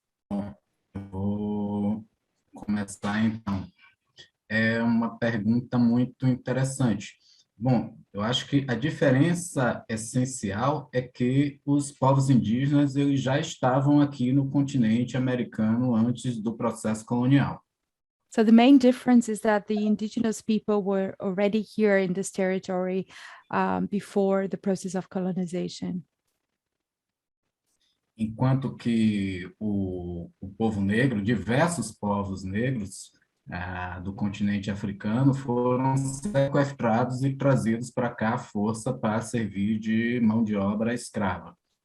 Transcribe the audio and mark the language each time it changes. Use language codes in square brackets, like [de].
[pt] Bom, eu vou começar então. É uma pergunta muito interessante. Bom, eu acho que a diferença essencial é que os povos indígenas eles já estavam aqui no continente americano antes do processo colonial, [en] So the main difference is that the indigenous people were already here in this territory before the process of colonization. [pt] Enquanto que o povo negro, diversos povos negros do continente africano foram sequestrados e trazidos para cá à força para servir de mão de obra escrava.